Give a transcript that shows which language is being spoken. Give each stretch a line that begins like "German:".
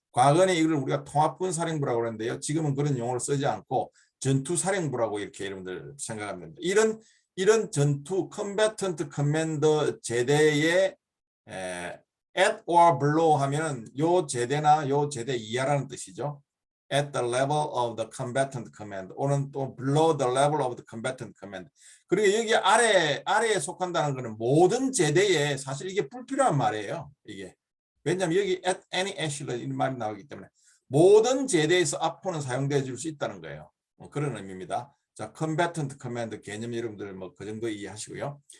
Korean: 과거에 이걸 우리가 통합군 사령부라고 그러는데요. 지금은 그런 용어를 쓰지 않고 전투 사령부라고 이렇게 여러분들 생각하면 됩니다. 이런 전투
English: Combatant Commander
Korean: 제대의
English: at or below
Korean: 하면은 요 제대나 요 제대 이하라는 뜻이죠.
English: At the level of the combatant command, 또는 또 below the level of the combatant command.
Korean: 그리고 여기 아래에 속한다는 것은 모든 제대에 사실 이게 불필요한 말이에요. 이게 왜냐하면 여기
English: at any echelon
Korean: 이런 말이 나오기 때문에 모든 제대에서 앞으로는 사용되어 줄 수 있다는 거예요. 그런 의미입니다. 자,
English: combatant command
Korean: 개념 여러분들 뭐 그 정도 이해하시고요.